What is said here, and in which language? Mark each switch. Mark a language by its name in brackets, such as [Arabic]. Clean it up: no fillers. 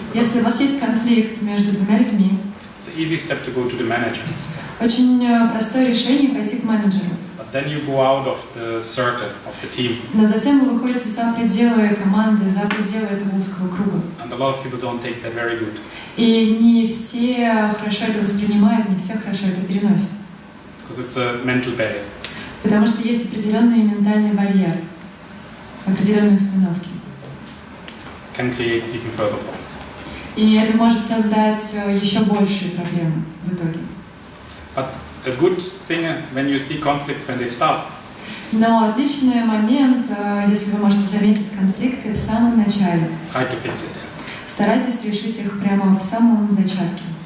[Russian] Если у вас есть конфликт между двумя людьми, [English] it's an easy step to go to the manager. [Russian] очень простое решение пойти к менеджеру. [English] But then you go out of the circle of the team. [Russian] Но затем вы выходите за пределы команды, за пределы этого узкого круга. [English] And a lot of people don't take that very good. [Russian] И не все хорошо это воспринимают, не все хорошо это переносят. [English] Because it's a mental barrier. [Russian] Потому что есть определенный ментальный барьер, определенные установки. [English] Can create even further problems. [Russian] И это может создать еще большие проблемы в итоге. [English] But a good thing when you see conflicts when they start. [Russian] Но отличный момент, если вы можете заметить конфликты в самом начале. [English] Try to fix it. [Russian] Старайтесь решить их прямо в самом зачатке.